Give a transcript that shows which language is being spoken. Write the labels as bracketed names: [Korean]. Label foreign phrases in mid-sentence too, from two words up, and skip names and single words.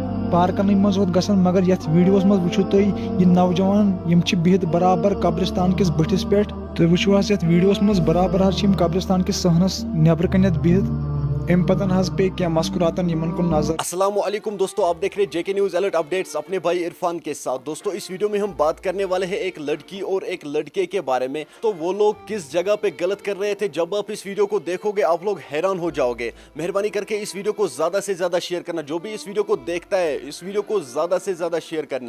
[Kashmiri] پارکن مز گژھان مگر یتھ ویڈیوس مز وچھو تُہۍ یہ نوجوان یم چھ بہت برابر قبرستان کس بٹھس پٮ۪ٹھ تُہۍ وچھو حظ یتھ ویڈیوس مز برابر حظ یم قبرستان کس صحنس نیبر کنیتھ بہت ام پتن حظ پے کیا مسکراتن یمن کن نظر۔ [Urdu] السلام علیکم دوستو، آپ دیکھ رہے جے کے نیوز الرٹ اپڈیٹس اپنے بھائی عرفان کے ساتھ۔ دوستو اس ویڈیو میں ہم بات کرنے والے ہیں ایک لڑکی اور ایک لڑکے کے بارے میں، تو وہ لوگ کس جگہ پہ غلط کر رہے تھے۔ جب آپ اس ویڈیو کو دیکھو گے آپ لوگ حیران ہو جاؤ گے۔ مہربانی کر کے اس ویڈیو کو زیادہ سے زیادہ شیئر کرنا، جو بھی اس ویڈیو کو دیکھتا ہے اس ویڈیو کو زیادہ سے زیادہ شیئر کرنا۔